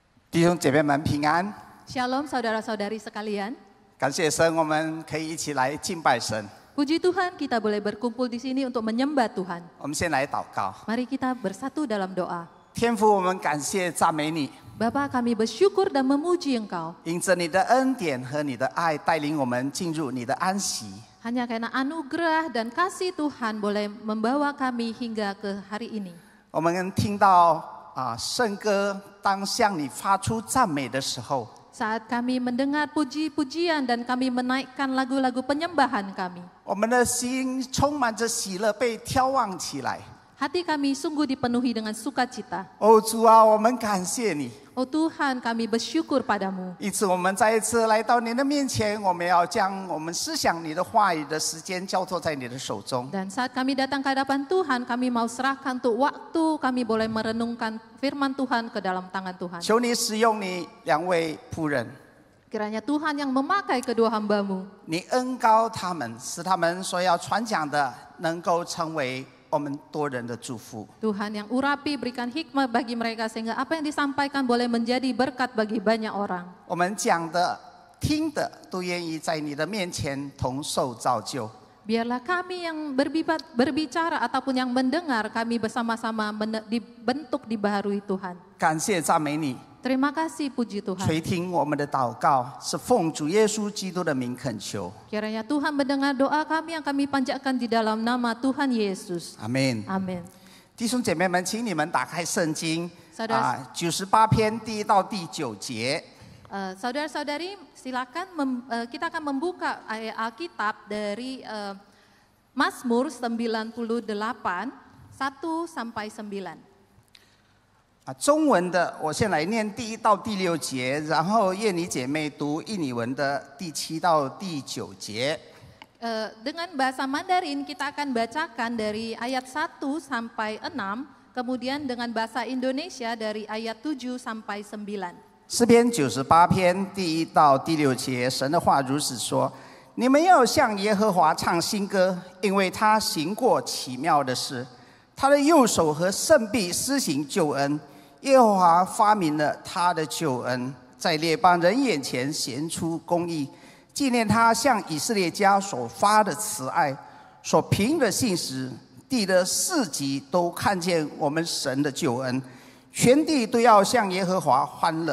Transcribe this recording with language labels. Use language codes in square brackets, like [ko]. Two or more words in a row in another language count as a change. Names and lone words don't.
[zh] 弟兄姐妹们平安。 [id] Shalom saudara-saudari sekalian. [zh] 感谢神，我们可以一起来敬拜神。 [id] Puji Tuhan kita boleh berkumpul di sini untuk menyembah Tuhan. [zh] 我们先来祷告。 [id] Mari kita bersatu dalam doa. [zh] 天父，我们感谢赞美你， [id] Bapa, kami bersyukur dan memuji Engkau. [zh] 因着你的恩典和你的爱，带领我们进入你的安息。 [id] Hanya karena anugerah dan kasih Tuhan boleh membawa kami hingga ke hari ini. [zh] 我们听到圣歌，当向你发出赞美的时候， [id] Saat kami mendengar puji-pujian dan kami menaikkan lagu-lagu penyembahan kami. [zh] 我们的心充满着喜乐，被挑旺起来。 [id] Hati kami sungguh dipenuhi dengan sukacita. [zh] 哦，主啊，我们感谢你。 [id] Oh Tuhan, kami bersyukur padamu. [zh] 因此，我们再一次来到你的面前，我们要将我们思想你的话语的时间交托在你的手中。 [id] Dan saat kami datang ke hadapan Tuhan, kami mau serahkan untuk waktu kami boleh merenungkan firman Tuhan ke dalam tangan Tuhan. [zh] 求你使用你两位仆人， [id] Kiranya Tuhan yang memakai kedua hamba-Mu. [zh] 你恩膏他们，使他们所要传讲的能够成为我们多人的祝福。 [id] Tuhan yang urapi berikan hikmah bagi mereka sehingga apa yang disampaikan boleh menjadi berkat bagi banyak orang. [zh] 我们讲的、听的都愿意在你的面前同受造就。 [id] Biarlah kami yang berbicara ataupun yang mendengar, kami bersama-sama dibentuk dibaharui Tuhan. [zh] 感谢赞美你， [id] Terima kasih puji Tuhan. [zh] 垂听我们的祷告，是奉主耶稣基督的名恳求。 [id] Kiranya Tuhan mendengar doa kami yang kami panjatkan di dalam nama Tuhan Yesus. [zh] 阿门。 [id] Amin. [zh] 弟兄姐妹们，请你们打开圣经98篇第1到第9节。 [id] Saudara-saudari, silakan kita akan membuka ayat Alkitab dari Mazmur 98 1 sampai 9. [zh] 中文的我先来念第1到第6节，然后叶妮姐妹读印尼文的第7到第9节。 [id] Dengan bahasa Mandarin kita akan bacakan dari ayat 1 sampai 6, kemudian dengan bahasa Indonesia dari ayat 7 sampai 9. [zh] 诗篇98篇第1到第6节，神的话如此说：你们要向耶和华唱新歌，因为他行过奇妙的事，他的右手和圣臂施行救恩。耶和华发明了他的救恩，在列邦人眼前显出公义，纪念他向以色列家所发的慈爱，所凭的信实，地的四极都看见我们神的救恩，全地都要向耶和华欢乐。